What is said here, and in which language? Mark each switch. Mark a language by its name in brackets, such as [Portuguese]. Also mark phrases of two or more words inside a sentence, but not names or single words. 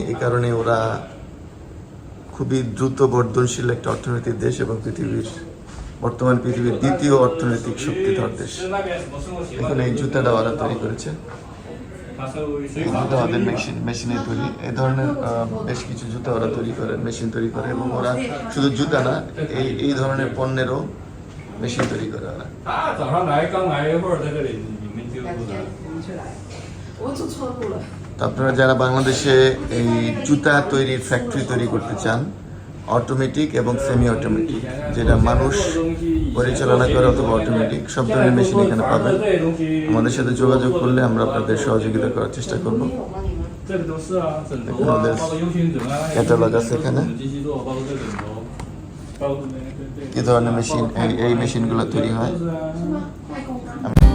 [Bangla] এই কারণে ওরা খুবই দ্রুত বর্ধনশীল একটা অর্থনৈতিক দেশ, এবং বর্তমান পৃথিবীর দ্বিতীয় অর্থনৈতিক শক্তিধর দেশ। এখন এই জুতাটা ওরা তৈরি করেছে, এই জুতা ওদের মেশিনে তৈরি। এই ধরনের বেশ কিছু জুতা ওরা তৈরি করে, মেশিন তৈরি করে, এবং ওরা শুধু জুতা না, এই ধরনের পণ্যেরও মেশিন তৈরি করে ওরা। [Chinese] 他早上来，刚来一会儿，在这里你没接触他。我走错路了。 [Bangla] তো আপনারা যারা বাংলাদেশে এই জুতা তৈরির ফ্যাক্টরি তৈরি করতে চান, অটোমেটিক এবং সেমি অটোমেটিক, যেটা মানুষ পরিচালনা করে অথবা অটোমেটিক, সব ধরনের মেশিন এখানে পাবেন। আমাদের সাথে যোগাযোগ করলে আমরা আপনাদের সহযোগিতা করার চেষ্টা করব। [Chinese] 这个都是啊，枕头啊，包括 U 型枕啊， [Bangla] ক্যাটালগ আছে এখানে, [Chinese] 机器做，包括这枕头，包括那个对。 [Bangla] কি ধরনের মেশিন এই মেশিনগুলো তৈরি হয়। [Chinese] 是吗？太高档。